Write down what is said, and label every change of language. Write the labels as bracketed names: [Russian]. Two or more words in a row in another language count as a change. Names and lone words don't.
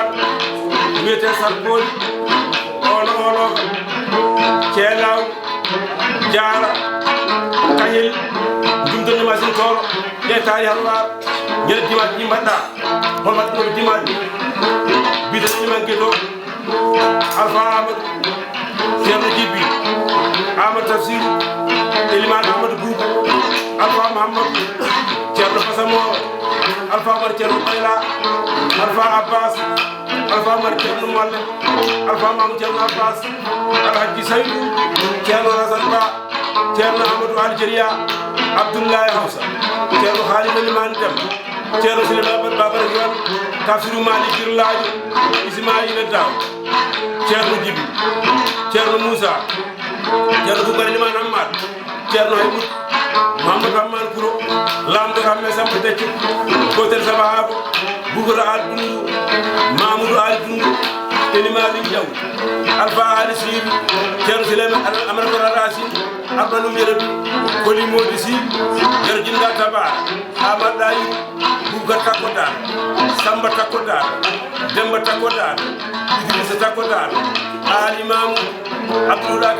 [Fula] no wiyete Sarpoli olo Ceelaw Jaara Kañel jumdonde machine toro ɗe taari halwar ñande dimaji ɗi mbaɗɗa holmat ɗoɓe dimaji bide ɗimanke ɗo Alpha Amadou Ceerno Djibi Amadou Tafsir Elimane Amadou Boubou Alpha Mahamadou Thierno Bayla Alpha Abbas Alpha Mar Thierno Malle Alpha Mam Thierno Abbas Alhaji Saydou Thierno Rasan Ba Thierno Amadou Algeria Abdoulaye Hausa Thierno Khalid Liman Dem Thierno Souleymane Babar Diwan Tafsirou Malik Birladio Ismaïla Daw Thierno Djibi Thierno Moussa Thierno Boubari Liman Ahmad Thierno Haybut Mamadou Hamman Kouro Lamdo Hamme Samba Deccu Kotel Sabahabo Bougoura Al Dungu Mamoudou Al Dungu Elimali Diaw Alpha Ali Sir Thierno Souleymane Amadou Racine Abdalou Yerabi Koli Modi Sy Yerjinda Tabar Amad Dayi Bougar Takodar Samba Takodar Demba Takodar Idrissa Takodar Ali Mamou Abdoulaye